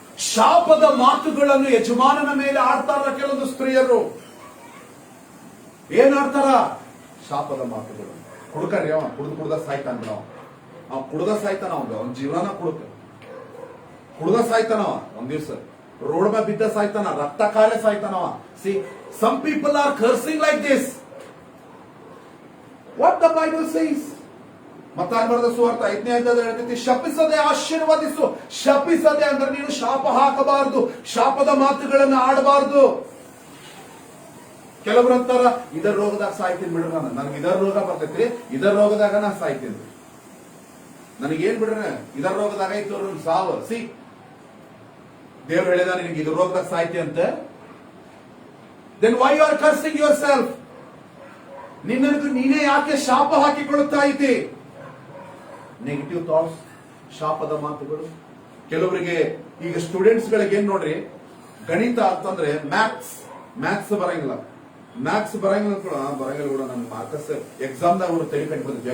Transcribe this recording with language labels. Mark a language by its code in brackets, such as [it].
[kn] ಶಾಪದ ಮಾತುಗಳನ್ನು ಯಜಮಾನನ ಮೇಲೆ ಆಡ್ತಾರ ಕೆಲವೊಂದು ಸ್ತ್ರೀಯರು. ಏನ್ ಆಡ್ತಾರ? ಶಾಪದ ಮಾತುಗಳು. ಕುಡ್ಕರಿ, ಅವ ಕುಡ್ದ ಸಾಯ್ತಾನ. ಅವ ಕುಡ್ದ ಸಾಯ್ತಾನ, ಅವನ ಜೀವನ ಕುಡ್ದ ಸಾಯ್ತಾನವ. ಒಂದ್ ದಿವ್ಸ ರೋಡ್ ಮೇಲೆ ಬಿದ್ದ ಸಾಯ್ತಾನ, ರಕ್ತ ಕಾಲೇ ಸಾಯ್ತಾನವ. [en] See some people are cursing like this. What the Bible says? [kn] ಮತ್ತಾಯ ಬರೆದ ಸುವಾರ್ತೆ 5ನೇ ಅಧ್ಯಾಯದಲ್ಲಿ ಹೇಳ್ತೈತಿ, ಶಪಿಸದೆ ಆಶೀರ್ವದಿಸು. ಶಪಿಸದೆ ಅಂದ್ರೆ ನೀನು ಶಾಪ ಹಾಕಬಾರದು, ಶಾಪದ ಮಾತುಗಳನ್ನು ಆಡಬಾರದು. ಕೆಲವರು ಅಂತಾರ, ಇದರ ರೋಗದಾಗ ಸಾಯ್ತೀನಿ ಬಿಡ್ರ, ನನಗೆ ಇದರ ರೋಗ ಬರ್ತೈತ್ರಿ, ಇದರ ರೋಗದಾಗ ನಾ ಸಾಯ್ತೀನಿ, ನನಗೇನ್ ಬಿಡ್ರ, ಇದರ ರೋಗದಾಗ ಐತು ಸಾವು. ಸಿ ದೇವ್ರು ಹೇಳಿದ ನಿನಗೆ ಇದ್ರ ರೋಗದಾಗ ಸಾಯ್ತಿ ಅಂತ. [en] then why you are cursing yourself? [kn] ನಿನ್ನನ್ನು ನೀನೇ ಯಾಕೆ ಶಾಪ ಹಾಕಿಕೊಳ್ಳುತ್ತಾ ಇದ್ದಿ? [en] negative thoughts, [kn] ಶಾಪದ ಮಾತುಗಳು. ಕೆಲವರಿಗೆ ಈಗ ಸ್ಟೂಡೆಂಟ್ಸ್ ಗಳಿಗೆ ಏನ್ ನೋಡ್ರಿ, ಗಣಿತ ಅಂತಂದ್ರೆ ಮ್ಯಾಥ್ಸ್ ಬರಂಗಿಲ್ಲ. ಬರಂಗಿಲ್ಲ ಕೂಡ ನನ್ನ ಮಾರ್ಕಸ್ ಎಕ್ಸಾಮ್ ದಾಗ ಅವರು ತಲೆ ಕಟ್ಬಿಡ್ತೀವಿ.